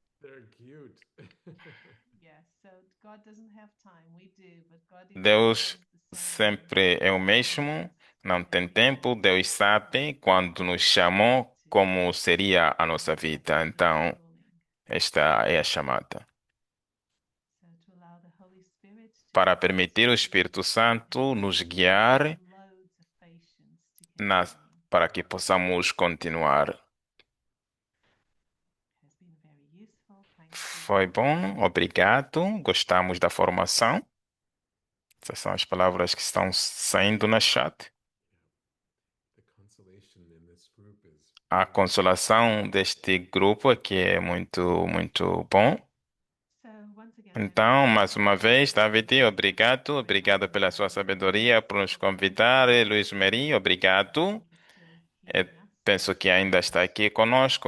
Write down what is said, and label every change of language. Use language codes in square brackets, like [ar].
[en] they're cute. Yes. So God doesn't have time. We do, but God is [pt] Deus [en] always the same. [pt] sempre é o mesmo, não tem tempo. Deus sabe quando nos chamou como seria a nossa vida. Então, esta é a chamada. [en] So to allow the Holy Spirit to [pt] Para permitir o Espírito Santo nos guiar [en] loads of patience to [pt] na, [en] continue. [pt] para que possamos continuar. [en] Has been very useful. Thank you. [pt] Foi bom, obrigado. Gostamos da formação. Essas são as palavras que estão saindo na chat. [en] The consolation in this group is [pt] A consolação deste grupo aqui é muito, muito bom. So once again, Então, mais uma vez, David, obrigado. Obrigado pela sua sabedoria, por nos convidar. Luiz Meri, obrigado. Penso que ainda está aqui conosco.